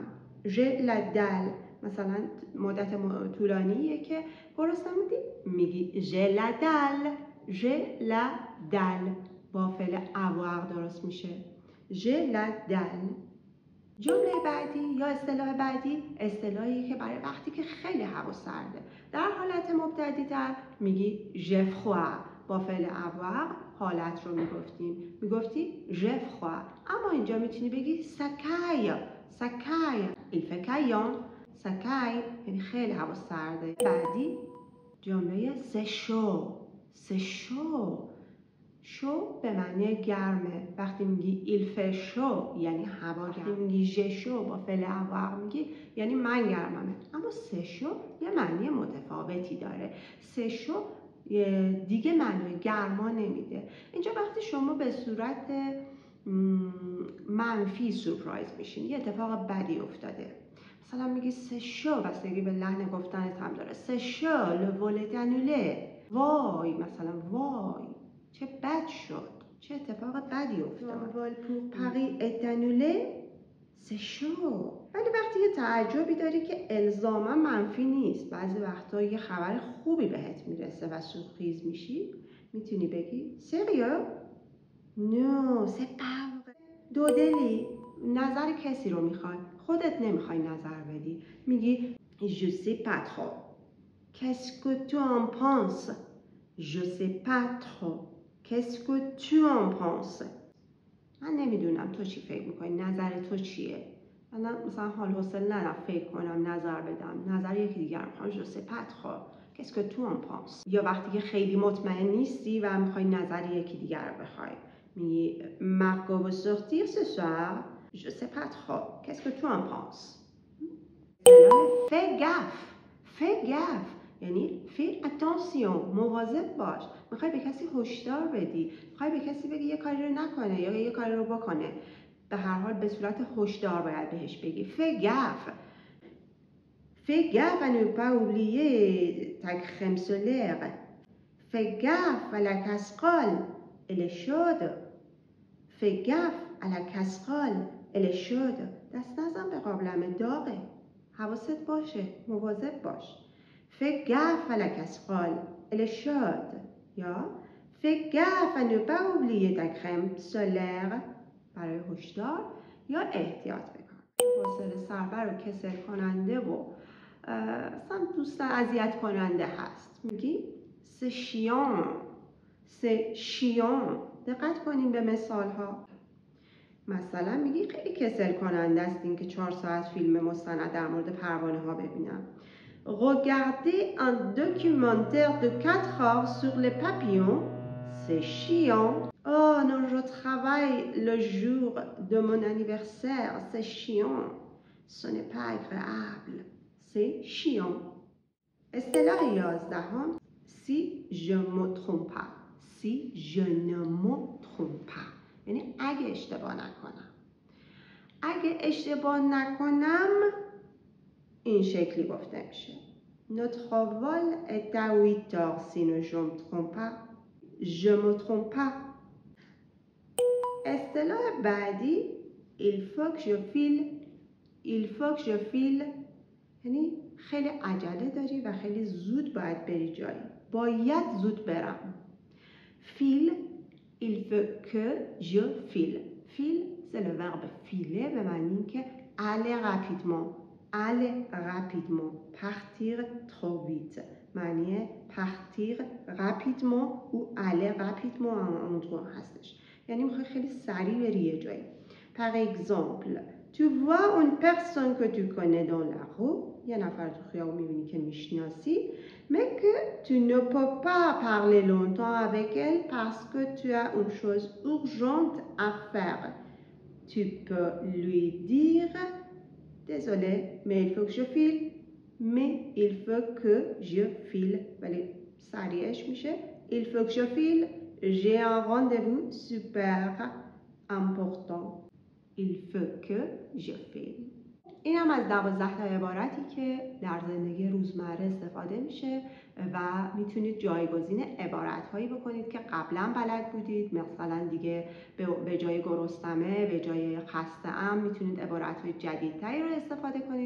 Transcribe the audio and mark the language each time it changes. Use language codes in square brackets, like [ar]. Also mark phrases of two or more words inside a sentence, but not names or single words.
[fr] j'ai la dalle [fa] مثلا مدت طولانیه که گرسنه بودی، میگی [fr] j'ai la dalle [fa] با فعل avoir درست میشه [fr] j'ai la dalle. [fa] جمله بعدی یا اصطلاح بعدی، اصطلاحی که برای وقتی که خیلی هوا سرده. در حالت مبتدی‌تر میگی [fr] j'ai froid [fa] با فعل avoir حالت رو میگفتی [fr] j'ai froid. [fa] اما اینجا میتونی بگی [fr] ça caille il fait caillant. ça caille [fa] یعنی خیلی هوا سرده. بعدی جمله [fr] c'est chaud [fa] شو به معنی گرمه. وقتی میگی [fr] il fait chaud [fa] یعنی هوا گرمه. وقتی میگی [fr] j'ai chaud [fa] با فعل avoir میگی یعنی من گرممه. اما [fr] c'est chaud [fa] یه معنی متفاوتی داره. [fr] c'est chaud [fa] دیگه معنی گرما نمیده. اینجا وقتی شما به صورت منفی سورپرایز میشین، یه اتفاق بدی افتاده، مثلا میگی [fr] c'est chaud، [fa] بستگی به لحن گفتنت هم داره. [fr] c'est chaud le vol est annulé. [fa] وای، مثلا وای چه بد شد، چه اتفاق بدی افتاد. [fr] vol pour Paris est annulé. c'est chaud. [fa] ولی وقتی یه تعجبی داری که الزاما منفی نیست، بعضی وقتا یه خبر خوبی بهت میرسه و سورپریز میشی، میتونی بگی [fr] sérieux non c'est pas vrai. [fa] دودلی، نظر کسی رو میخوای، خودت نمیخوای نظر بدی، میگی [fr] je sais pas trop. qu'est-ce que tu en penses. je sais pas trop. qu'est-ce que tu en penses. [fa] من نمیدونم تو چی فکر میکنی، نظر تو چیه. من مثلا حال حوصله ندارم فکر کنم، نظر بدم، نظر یکی دیگر میخوام. [fr] je sais pas trop. qu'est-ce que tu en penses. [fa] یا وقتی که خیلی مطمئن نیستی و میخوای نظر یکی دیگر رو بخوای، میگی [fr] Marco veut sortir ce soir. je sais pas trop. qu'est-ce que tu en penses. fais gaffe [fa] یعنی [fr] faire attention, [fa] مواظب باش. میخوای به کسی هشدار بدی، میخوای به کسی بگی یه کاری رو نکنه یا یه کاری رو بکنه، به هر حال به صورت هشدار باید بهش بگی. [fr] fais gaffe. Fais gaffe à ne pas oublier ta crème solaire. Fais gaffe à la casserole, elle est chaude. Fais gaffe à la casserole, elle est chaude. [fa] دست نزن به قابلمه، داغه. حواست باشه، مواظب باش. [fr] Fais gaffe à la casserole, elle est chaude. یا fais gaffe à ne pas oublier ta crème solaire. [fa] برای هشدار یا احتیاط بکن. حوصله سربر و کسل کننده و اصلا دوستان اذیت کننده هست. [fr] میگی c'est chiant، c'est chiant. [fa] دقت کنیم به مثال ها. مثلا میگی خیلی کسل کننده است این که 4 ساعت فیلم مستند در مورد پروانه ها ببینم. [fr] Regarder un documentaire de 4 heures sur les papillons, c'est chiant. Oh non, je travaille le jour de mon anniversaire, c'est chiant. Ce n'est pas agréable, c'est chiant. اصطلاح 11 si je me trompe pas. Si je ne me trompe pas. [fa] یعنی اگه اشتباه نکنم. اگه اشتباه نکنم این شکلی گفته میشه. [fr] Notre vol est à 8 heures si je ne me trompe pas. Je me trompe pas. [fa] اصطلاح بعدی [fr] il faut que je file. Il faut que je file. [fa] یعنی خیلی عجله داری و خیلی زود باید بری جایی. باید زود برم. [fr] File. Il faut que je file. File, c'est le verbe filer [fa] به معنی که [fr] aller rapidement. Aller rapidement. Partir trop vite. معنی partir rapidement ou aller rapidement à un endroit هستش. [fa] یعنی میخوای خیلی سریع بری یه جایی. [fr] Par exemple, tu vois une personne que tu connais dans la rue. [fa] یه نفر تو خیابون میبینی که میشناسی. [fr] Mais que tu ne peux pas parler longtemps avec elle parce que tu as une chose urgente à faire. Tu peux lui dire désolé, mais il faut que je file. Mais il faut que je file. [fa] ولی سریعش میشه [fr] il faut que je file. J'ai un rendez-vous super important. Il faut que je file. [fa] این هم از 12 تا عبارتی که در زندگی روزمره استفاده میشه و میتونید جایگزین عبارت‌هایی بکنید که قبلا بلد بودید. مثلا دیگه به جای گرسنمه، به جای خسته‌ام میتونید عبارت‌های جدیدتری رو استفاده کنید.